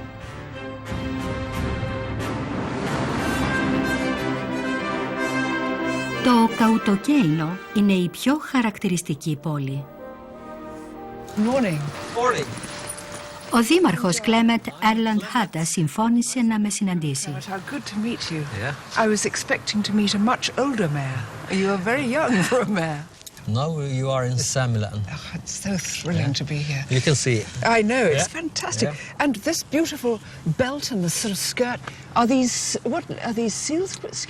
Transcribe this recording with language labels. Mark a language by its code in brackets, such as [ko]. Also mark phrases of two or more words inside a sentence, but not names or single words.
[el] Το Καουτοκέινο είναι η πιο χαρακτηριστική πόλη. [en] Morning. Morning. [el] Ο δήμαρχος Κλέμετ Έρλαντ Χάτα συμφώνησε να με συναντήσει. [en] How good to meet you. Yeah. I was expecting to meet a much older mayor. You are very young for a mayor. Now you are in Samiland. Oh, it's so thrilling to be here. You can see. I know, it's fantastic. And this beautiful belt and the sort of skirt, are these seal skin?